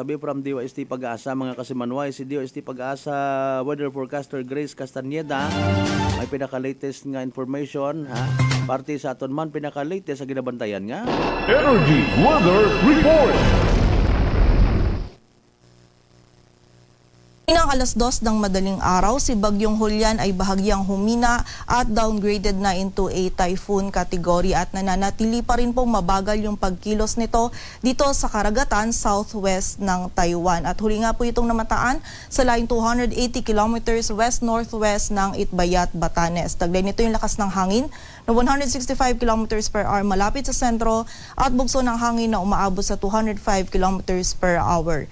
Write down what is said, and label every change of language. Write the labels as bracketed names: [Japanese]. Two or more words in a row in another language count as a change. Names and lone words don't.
[Hiligaynon] Sabi from DOST Pag-asa, mga kasimanwa. Si DOST Pag-asa weather forecaster Grace Castaneda. May pinaka-latest nga information, ha? Parte sa aton man, pinaka-latest sa ginabantayan nga. Energy Weather Report! [Filipino] Inang alas 2 ng madaling araw, si Bagyong Julian ay bahagyang humina at downgraded na [English] into a typhoon category [Filipino] at nananatili pa rin pong mabagal yung pagkilos nito dito sa karagatan southwest ng Taiwan. At huli nga po itong namataan sa laing 280 [English] kilometers west-northwest [Filipino] ng Itbayat, Batanes. Taglay nito yung lakas ng hangin na 165 [English] kilometers per hour [Filipino] malapit sa sentro at bugso ng hangin na umaabot sa 205 [English] kilometers per hour.